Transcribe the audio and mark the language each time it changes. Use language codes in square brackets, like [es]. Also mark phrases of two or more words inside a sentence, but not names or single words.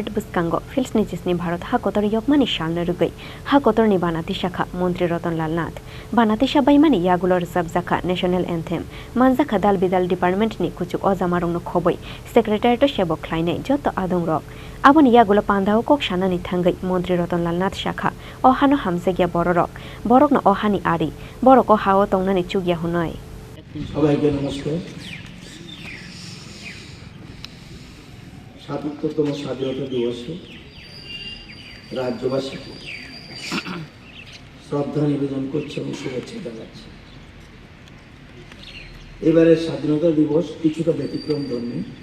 [trp] Bwskango Feels Nijisni Bharat Hakotor Yokmani Shalna Rugai Hakotorni Bana Tisakha Mantri Ratanlal Nath Bana Tishabaimani Yagulor Sabjakha [en] National Anthem [trp] Manjakha Dal Bidal Department ni kuchuk o jamarongno khoboi Secretariat sebok khlainai joto adongrok Aboni yagulo pandao kok shanani thangai Mantri Ratanlal Nath Shakha ohano hamsegia borokno ohani ari boroko hao tongnani chugya hunoi [bn] সবাইকে নমস্কার। ৭৭তম স্বাধীনতা দিবসে রাজ্যবাসীকে শ্রদ্ধা নিবেদন করছে এবং শুভেচ্ছা জানাচ্ছে। এবারের স্বাধীনতা দিবস কিছুটা ব্যতিক্রম ধর্মী।